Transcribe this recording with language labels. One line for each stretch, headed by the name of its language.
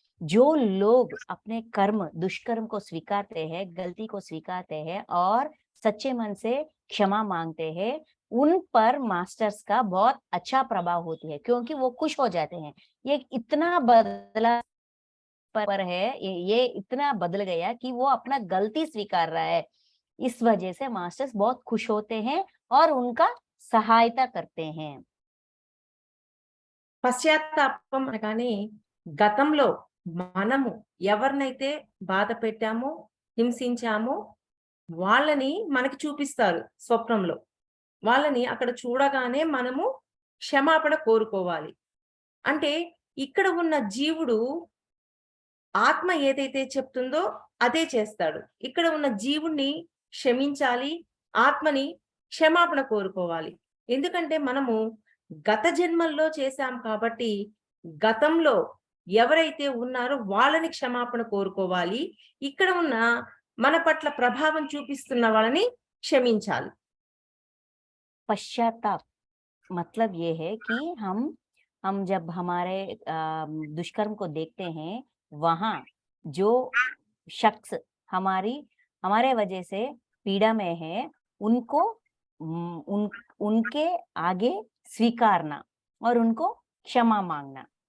Hindi: जो लोग अपने कर्म दुष्कर्म को स्वीकारते हैं, गलती को स्वीकारते हैं और सच्चे मन से क्षमा मांगते हैं, उन पर मास्टर्स का बहुत अच्छा प्रभाव होती है, क्योंकि वो खुश हो जाते हैं। ये इतना बदला पर है, ये इतना बदल गया कि वो अपना गलती स्वीकार रहा है। इस वजह से मास्टर्स बहुत खुश होते हैं और उनका सहायता करते हैं।
Telugu: పశ్చాత్తాపం అనగానే గతంలో మనము ఎవరినైతే బాధ పెట్టామో, హింసించామో వాళ్ళని మనకి చూపిస్తారు స్వప్నంలో. వాళ్ళని అక్కడ చూడగానే మనము క్షమాపణ కోరుకోవాలి. అంటే ఇక్కడ ఉన్న జీవుడు ఆత్మ ఏదైతే చెప్తుందో అదే చేస్తాడు. ఇక్కడ ఉన్న జీవుణ్ణి క్షమించాలి, ఆత్మని క్షమాపణ కోరుకోవాలి. ఎందుకంటే మనము గత జన్మల్లో చేశాం కాబట్టి గతంలో ఎవరైతే ఉన్నారో వాళ్ళని క్షమాపణ కోరుకోవాలి. ఇక్కడ ఉన్న మన పట్ల ప్రభావం చూపిస్తున్న వాళ్ళని క్షమించాలి.
Hindi: पश्चाताप मतलब ये है कि हम जब हमारे दुष्कर्म को देखते हैं, वहां जो शख्स हमारे वजह से पीड़ा में है, उनको उनके आगे स्वीकारना और उनको क्षमा मांगना।